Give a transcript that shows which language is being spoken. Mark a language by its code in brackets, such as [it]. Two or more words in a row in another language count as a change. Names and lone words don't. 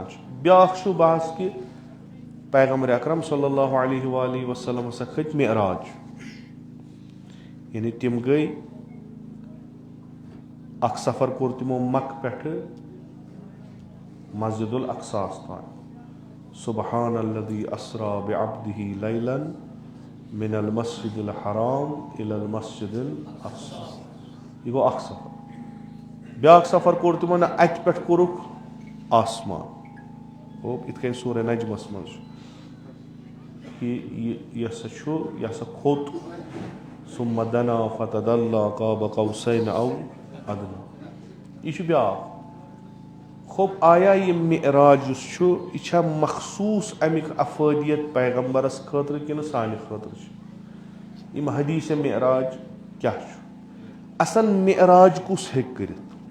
[ks] ब्याख बहस कि पैगम्बर अकरम [ar] صلى الله عليه وسلم [ks] हसा खत मेराज यानी तिम गई अख सफ़र कोर तिमो मक पे मस्जिदुल अक्सास तान [ar] سبحان الذي أسرى بعبده ليلا من المسجد الحرام إلى المسجد الأقصى [ks] यह गो अख सफ़र। ब्याक सफ़र कोर तिमो ना अत पे कोरुक आसमान वो इत सूर नजमस मज यह सा खोत [ar] ثم دنا فتدلى قاب قوسين أو أدنى [ks] यह ब्याक खूब आया यह मेराज यह मखसूस अमिक अफादियत पैगम्बरस खतर कि सान खतर یِم حدیٖث معراج کیٛاہ چھُ اصل معراج کُس ہیٚکہِ کٔرِتھ